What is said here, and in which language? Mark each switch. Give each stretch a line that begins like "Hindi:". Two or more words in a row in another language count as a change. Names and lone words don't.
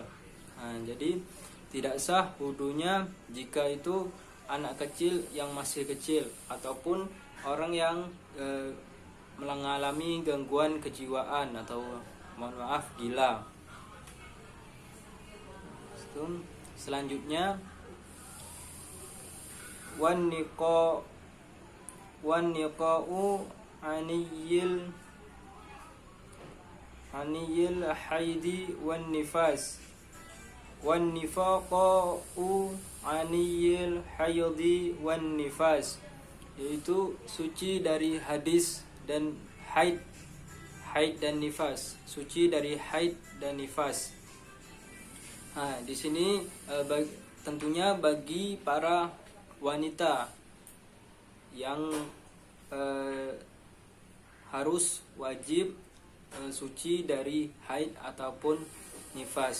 Indonesian: Jadi tidak sah wudunya jika itu anak kecil yang masih kecil ataupun orang yang mengalami gangguan kejiwaan atau gila.
Arabic: Selanjutnya والنقاء عن الحيض والنفاس. والنقاء عن الحيض والنفاس,
Indonesian: yaitu suci dari hadis dan haid dan nifas, suci dari haid dan nifas. Di sini tentunya bagi para wanita yang harus wajib suci dari haid ataupun nifas.